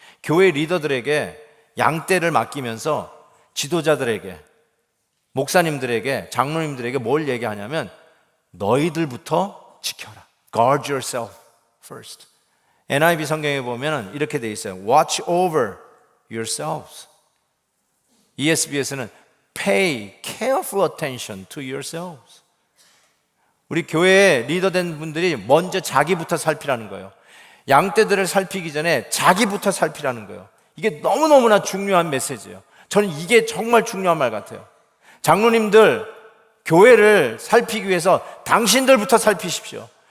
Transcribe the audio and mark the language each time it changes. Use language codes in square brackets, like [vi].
[ko] 교회 리더들에게 양떼를 맡기면서 지도자들에게, 목사님들에게, 장로님들에게 뭘 얘기하냐면 너희들부터 지켜라. [en] Guard yourself first. [ko] NIV 성경에 보면 이렇게 돼 있어요. [en] Watch over yourselves. [ko] ESV에서는 [en] Pay careful attention to yourselves. [ko] 우리 교회에 리더된 분들이 먼저 자기부터 살피라는 거예요. 양떼들을 살피기 전에 자기부터 살피라는 거예요. 이게 너무너무나 중요한 메시지예요. 저는 이게 정말 중요한 말 같아요. 장로님들, 교회를 살피기 위해서 당신들부터 살피십시오.